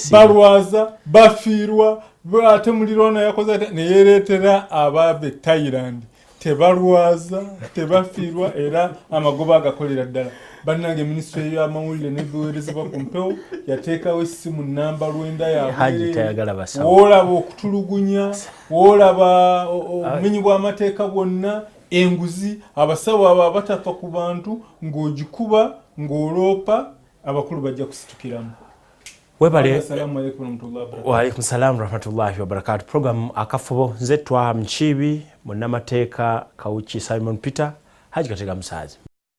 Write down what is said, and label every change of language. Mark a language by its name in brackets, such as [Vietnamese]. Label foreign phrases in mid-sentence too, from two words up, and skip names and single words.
[Ganda] balwaza bafiirwa ate mulirwana yakoze neyereetera abaave Thailand tebalwaza tebafiirwa era amagoba agakolera ddala bannange minisitule y'amawulire n'ebiweerezebwa ku mpewo yateekawo essimu nnamba lwenda yaabwe woolaba okutulugunya woolaba obumenyi bw'amateeka bwonna enguzi abasawo abo abatafa ku bantu ng'ogikuba ng'oloopa abakulu bajja kusitukiramu. Webale [Arabic] السلام عليكم ورحمة الله وبركاته. وعليكم السلام ورحمة الله وبركاته. [Ganda] Program akafubo nze Twaha Mchibi munnamateeka Kawuki Simon Peter Haji Katega Musazi.